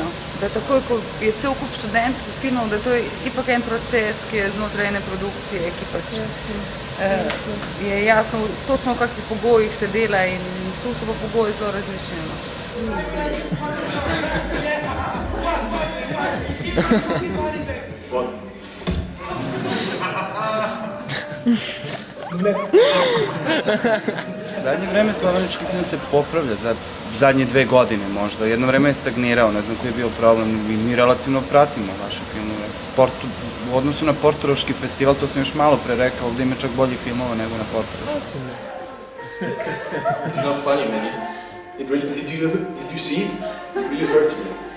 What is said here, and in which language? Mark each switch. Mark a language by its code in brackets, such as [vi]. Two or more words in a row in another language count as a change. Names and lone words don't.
[sl] Da takoj, ko je cel kup študentskih filmov, da to je ipak en proces, ki je znotraj ene produkcije, ki pač je jasno točno v kakšnih pogojih se dela in tu so pa pogoji zelo različni. [sr] Zadnje vreme slovenački film se popravlja, za zadnje 2 godine možda. Jedno vreme je stagnirao, ne znam koji je bio problem. Mi relativno pratimo vaše filmove. U odnosu na Portoroški festival, to sam još malo pre rekao, ovdje ima čak bolji filmova nego na Portoroški. [en] It's not funny, man. It really, did you see it? It really hurts me.